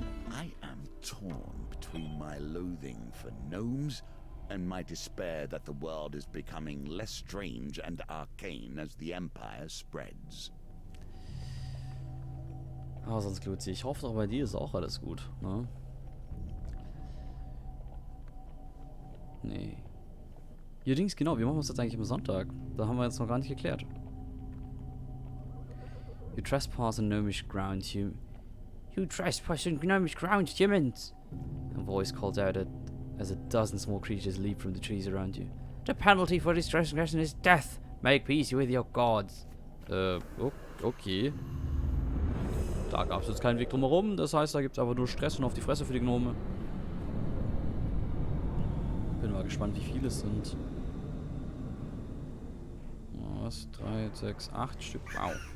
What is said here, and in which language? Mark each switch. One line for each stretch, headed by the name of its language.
English: I am torn between my loathing for gnomes and my despair that the world is becoming less strange and arcane as the Empire spreads.
German: Aber sonst Luzi, ich hoffe doch, bei dir ist auch alles gut, ne? Nee. Allerdings, genau, wie machen wir es jetzt eigentlich am Sonntag? Da haben wir jetzt noch gar nicht geklärt.
English: You trespass on gnomish ground, You trespass on gnomish ground, humans! A voice calls out as a dozen small creatures leap from the trees around you. The penalty for this transgression is death. Make peace with your gods. Okay.
German: Da gab es jetzt keinen Weg drumherum, das heißt, da gibt es einfach nur Stress und auf die Fresse für die Gnome. Bin mal gespannt, wie viele es sind. Was? 3, 6, 8 Stück. Wow.